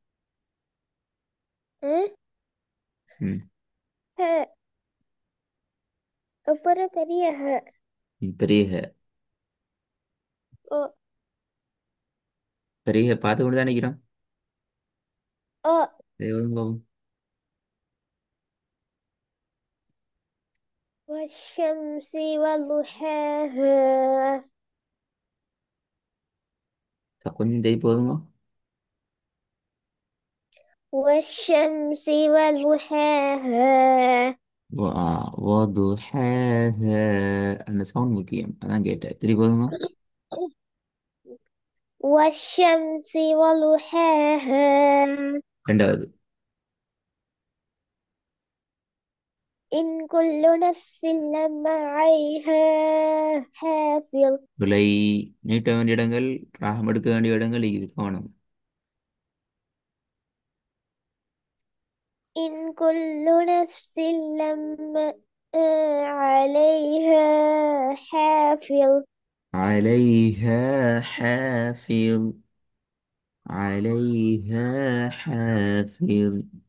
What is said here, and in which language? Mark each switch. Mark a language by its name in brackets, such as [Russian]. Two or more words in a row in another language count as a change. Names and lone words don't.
[Tamil] ம். ம். ஹ. அப்புறம் பெரிய ஹ. பெரிய ஹ. ஓ. பெரிய ஹ பார்த்து கொண்டு தான் நிற்கிறோம். ஓ. ஒழுங்கு பாப்போம். [Arabic] والشمس وضحاها. [Tamil] கொஞ்சம் ஜெய் போதுங்க. [Arabic] والشمس وضحاها. وضحاها. [Tamil] அந்த சவுண்ட் முக்கியம், அதான் கேட்டேன். திருப்பி போதுங்க. [Arabic] والشمس وضحاها. [Tamil] ரெண்டாவது. [Arabic] إن كل نفس لما عليها حافظ. [Tamil] விலை. நீட்ட வேண்டிய இடங்கள், ராகம் எடுக்க வேண்டிய இடங்கள் இது கவனம். [Arabic] إن كل نفس لما عليها حافظ. عليها حافظ. عليها حافظ.